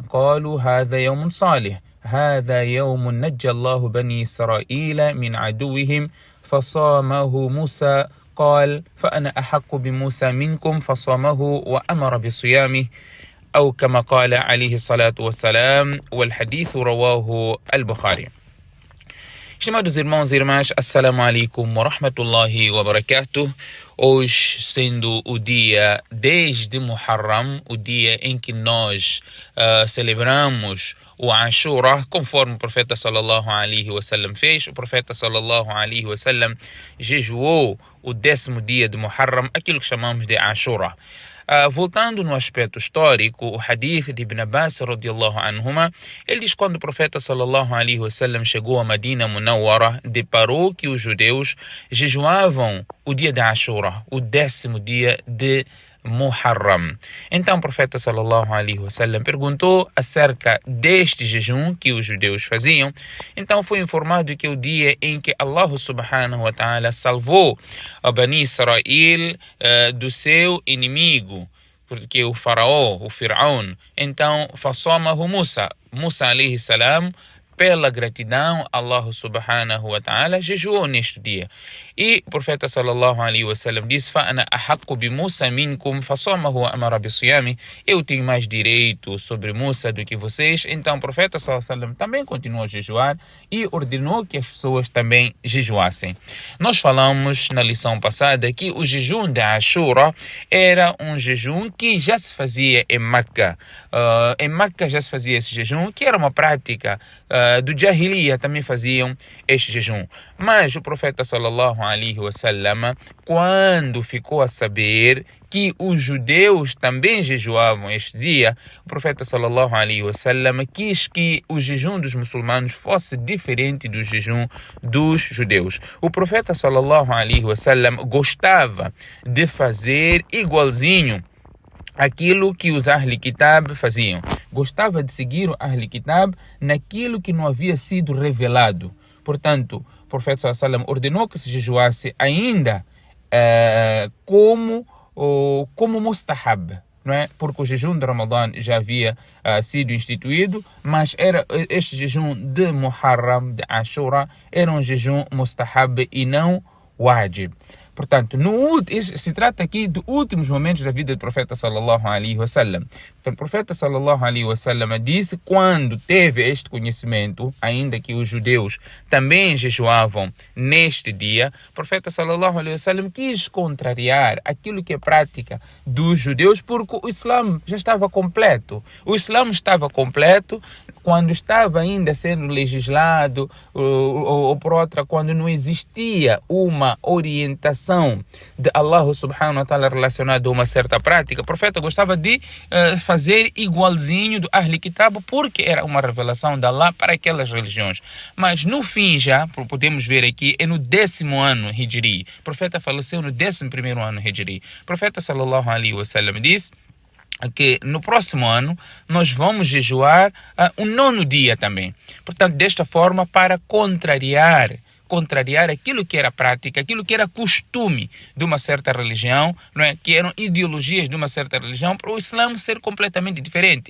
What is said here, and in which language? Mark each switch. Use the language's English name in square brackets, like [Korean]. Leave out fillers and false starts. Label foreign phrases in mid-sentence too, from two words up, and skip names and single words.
[Arabic] قالوا: هذا يوم صالح، هذا يوم نجى الله بني إسرائيل من عدوهم فصامه موسى. قال: فأنا أحق بموسى منكم فصامه وأمر بصيامه، أو كما قال عليه الصلاة والسلام. والحديث رواه البخاري. [Portuguese] Estimados irmãos e irmãs, [Arabic] السلام عليكم ورحمة الله وبركاته. [Portuguese] Hoje, sendo o dia 10 de Muharram, o dia em que nós celebramos o Ashura, conforme o profeta [Arabic] صلى الله عليه وسلم [Portuguese] fez. O profeta [Arabic] صلى الله عليه وسلم [Portuguese] jejuou o 10º dia de Muharram, aquilo que chamamos de Ashura. Voltando no aspecto histórico, o hadith de Ibn Abbas [Arabic] رضي الله عنهما, [Portuguese] ele diz: quando o profeta [Arabic] صلى الله عليه وسلم [Portuguese] chegou a Madina Munawwara, deparou que os judeus jejuavam o dia de Ashura, o 10º dia de Muharram. Então o profeta [Arabic] صلى الله عليه وسلم [Portuguese] perguntou acerca deste jejum que os judeus faziam. Então foi informado que o dia em que [Arabic] الله سبحانه وتعالى [Portuguese] salvou a Bani Israel do seu inimigo, porque o faraó, o Fir'aun, então [Arabic] فصامه موسى عليه السلام, [Portuguese] pela gratidão, [Arabic] الله سبحانه وتعالى [Portuguese] jejuou neste dia. E o profeta [Arabic] صلى الله عليه وسلم [Portuguese] disse: [Arabic] فَأَنَا أَحَقُّ بِمُوسَى مِنْكُمْ فَصَامَهُ وَأَمَرَ بِصِيَامِهِ. [Portuguese] Eu tenho mais direito sobre Musa do que vocês. Então o profeta [Arabic] صلى الله عليه وسلم [Portuguese] também continuou a jejuar e ordenou que as pessoas também jejuassem. Nós falamos na lição passada que o jejum de Ashura era um jejum que já se fazia em Meca. Em Meca já se fazia esse jejum, que era uma prática do Jahiliya, também faziam este jejum. Mas o profeta [Arabic] صلى الله عليه وسلم, [Portuguese] quando ficou a saber que os judeus também jejuavam este dia, o profeta [Arabic] صلى الله عليه وسلم [Portuguese] quis que o jejum dos muçulmanos fosse diferente do jejum dos judeus. O profeta [Arabic] صلى الله عليه وسلم [Portuguese] gostava de fazer igualzinho aquilo que os [Arabic] أهل كتاب [Portuguese] faziam. Gostava de seguir o [Arabic] أهل كتاب [Portuguese] naquilo que não havia sido revelado. Portanto, o profeta [Arabic] صلى الله عليه وسلم [Portuguese] ordenou que se jejuasse ainda como mustahab, não é? Porque o jejum de Ramadã já havia sido instituído, mas era este jejum de Muharram, de Ashura, era um jejum mustahab e não wajib. Portanto, se trata aqui dos últimos momentos da vida do profeta [Arabic] صلى الله عليه وسلم. [Portuguese] Então, o profeta [Arabic] صلى الله عليه وسلم [Portuguese] disse, quando teve este conhecimento, ainda que os judeus também jejuavam neste dia, o profeta [Arabic] صلى الله عليه وسلم [Portuguese] quis contrariar aquilo que é prática dos judeus, porque o Islã já estava completo. O Islã estava completo quando estava ainda sendo legislado, ou por outra, quando não existia uma orientação de [Arabic] الله سبحانه وتعالى [Portuguese] relacionado a uma certa prática. O profeta gostava de fazer igualzinho do [Arabic] أهل كتاب, [Portuguese] porque era uma revelação de Allah para aquelas religiões. Mas no fim já, podemos ver aqui, é no 10º ano Hijri. O profeta faleceu no 11º ano Hijri. O profeta [Arabic] صلى الله عليه وسلم [Portuguese] disse que no próximo ano nós vamos jejuar o 9º dia também. Portanto, desta forma, para contrariar aquilo que era prática, aquilo que era costume de uma certa religião, não é? Que eram ideologias de uma certa religião, para o Islã ser completamente diferente.